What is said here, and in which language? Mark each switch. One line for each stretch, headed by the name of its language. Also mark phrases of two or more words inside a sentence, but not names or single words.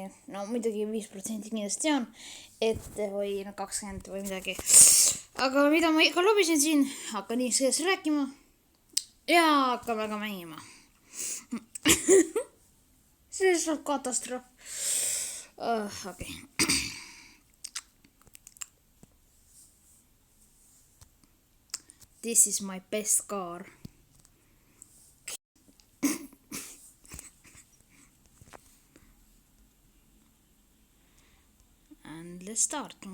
Estonian: No muidugi 5% kindlasti tean, või 20 või midagi. Aga mida ma ikka lobisin siin, hakkan inglise keeles rääkima ja hakkame ka mängima. See saab katastroof. Okei.
English: This is my best car. And let's start.